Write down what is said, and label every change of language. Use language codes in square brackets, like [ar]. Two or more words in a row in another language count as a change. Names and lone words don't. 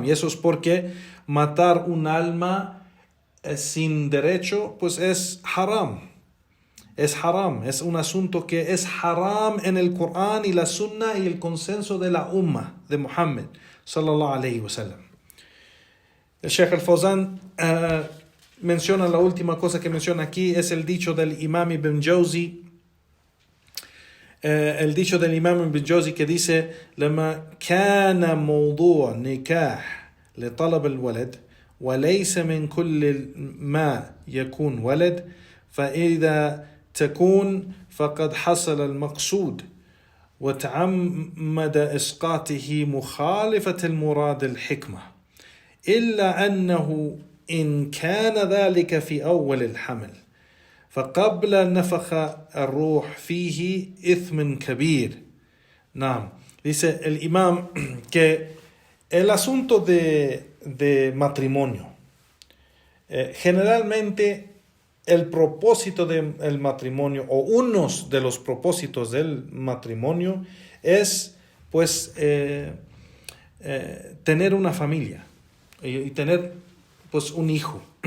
[es] Y eso es porque matar un alma sin derecho, pues es haram. Es haram, es un asunto que es haram en el Corán y la Sunna y el consenso de la Ummah de Muhammad [ar] صلى الله عليه وسلم. [es] El Sheikh al-Fawzan menciona, la última cosa que menciona aquí es el dicho del Imam Ibn Jawzi. El dicho del Imam Ibn Jawzi que dice: [ar] لما كان موضوع نكاح لطلب الولد وليس من كل ما يكون ولد فإذا تكون فقد حصل المقصود وتعمد إسقاطه مخالفة المراد الحكمة، إلا أنه إن كان ذلك في أول الحمل فقبل نفخ الروح فيه إثم كبير. [es] Dice el imam que el asunto de matrimonio, generalmente el propósito del matrimonio, o unos de los propósitos del matrimonio, es pues tener una familia y tener pues un hijo.